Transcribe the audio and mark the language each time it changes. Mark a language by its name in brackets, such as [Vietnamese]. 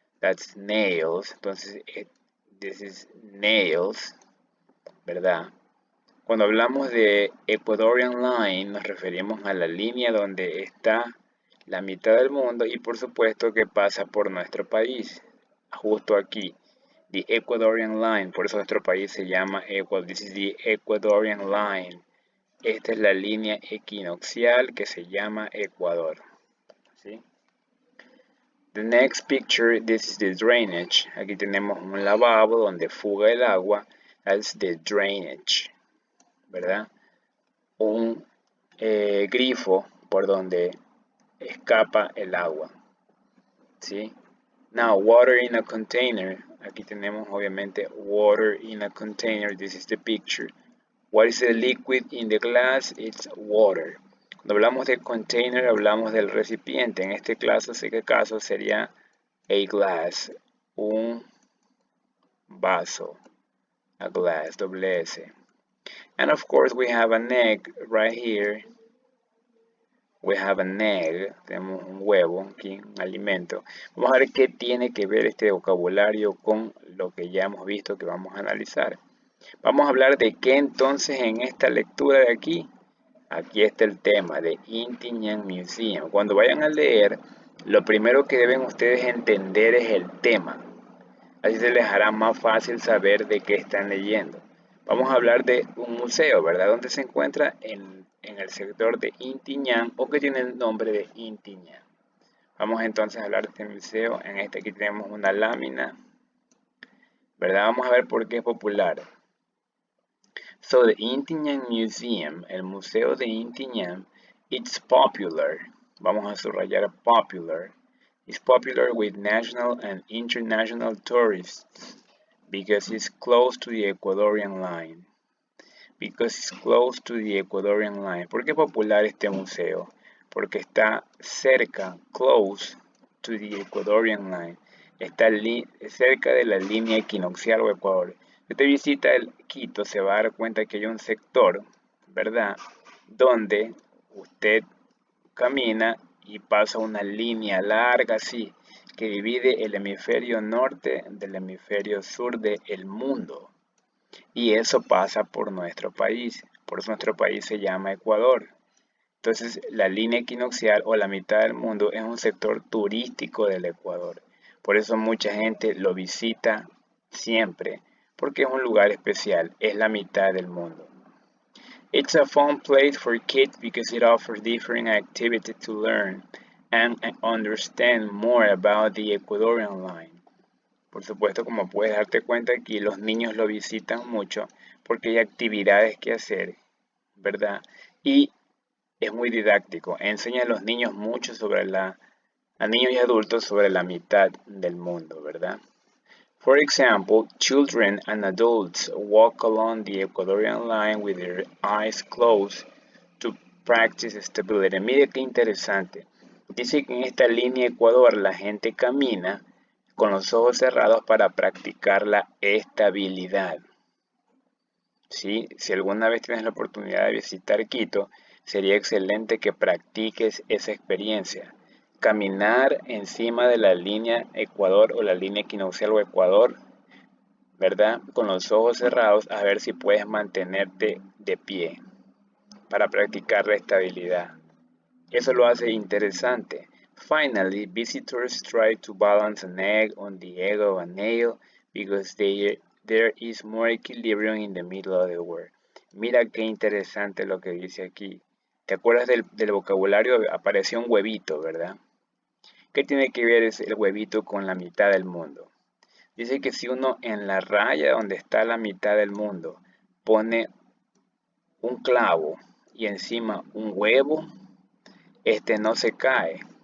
[English] That's nails. Entonces, this is nails, ¿verdad? [Spanish] Cuando hablamos de Ecuadorian Line, nos referimos a la línea donde está la mitad del mundo y por supuesto que pasa por nuestro país, justo aquí. The Ecuadorian Line, por eso nuestro país se llama Ecuador. [English] This is the Ecuadorian Line. [Spanish] Esta es la línea equinoccial que se llama Ecuador. ¿Sí? [English] The next picture, this is the drainage. [Spanish] Aquí tenemos un lavabo donde fuga el agua. [English] That's the drainage, [Spanish] ¿verdad? Un grifo por donde escapa el agua, ¿sí? [English] Now, water in a container. [Spanish] Aquí tenemos obviamente [English] water in a container. This is the picture. What is the liquid in the glass? It's water. [Spanish] Cuando hablamos de container, hablamos del recipiente. En este caso sería [English] a glass, [Spanish] un vaso, a glass, doble S. [English] And of course, we have an egg right here. We have an egg, [Spanish] tenemos un huevo aquí, un alimento. Vamos a ver qué tiene que ver este vocabulario con lo que ya hemos visto que vamos a analizar. Vamos a hablar de qué entonces en esta lectura de aquí. Aquí está el tema de Inti Ñan Museum. Cuando vayan a leer, lo primero que deben ustedes entender es el tema. Así se les hará más fácil saber de qué están leyendo. Vamos a hablar de un museo, ¿verdad? Donde se encuentra en el sector de Inti Ñan o que tiene el nombre de Inti Ñan. Vamos entonces a hablar de este museo. En este aquí tenemos una lámina, ¿verdad? Vamos a ver por qué es popular. [English] So the Inti Ñan Museum, [Spanish] el Museo de Inti Ñan, [English] it's popular. [Spanish] Vamos a subrayar popular. [English] It's popular with national and international tourists because it's close to the Ecuadorian line. Because it's close to the Ecuadorian line. [Spanish] ¿Por qué es popular este museo? Porque está cerca, [English] close to the Ecuadorian line. [Spanish] Está cerca de la línea equinoccial o Ecuador. Si usted visita el Quito, se va a dar cuenta que hay un sector, ¿verdad? Donde usted camina y pasa una línea larga así, que divide el hemisferio norte del hemisferio sur del mundo. Y eso pasa por nuestro país. Por eso nuestro país se llama Ecuador. Entonces, la línea equinoccial o la mitad del mundo es un sector turístico del Ecuador. Por eso mucha gente lo visita siempre, porque es un lugar especial, es la mitad del mundo. [English] It's a fun place for kids because it offers different activities to learn and understand more about the Ecuadorian line. [Spanish] Por supuesto, como puedes darte cuenta aquí, los niños lo visitan mucho porque hay actividades que hacer, ¿verdad? Y es muy didáctico, enseña a los niños mucho a niños y adultos sobre la mitad del mundo, ¿verdad? [English] For example, children and adults walk along the Ecuadorian line with their eyes closed to practice stability. [Spanish] Mire qué interesante. Dice que en esta línea Ecuador la gente camina con los ojos cerrados para practicar la estabilidad. ¿Sí? Si alguna vez tienes la oportunidad de visitar Quito, sería excelente que practiques esa experiencia. Caminar encima de la línea Ecuador o la línea equinoccial o Ecuador, ¿verdad? Con los ojos cerrados, a ver si puedes mantenerte de pie para practicar la estabilidad. Eso lo hace interesante. [English] Finally, visitors try to balance an egg on the egg of a nail because there is more equilibrium in the middle of the word. [Spanish] Mira qué interesante lo que dice aquí. ¿Te acuerdas del vocabulario? Apareció un huevito, ¿verdad? ¿Qué tiene que ver el huevito con la mitad del mundo? Dice que si uno en la raya donde está la mitad del mundo pone un clavo y encima un huevo, este no se cae.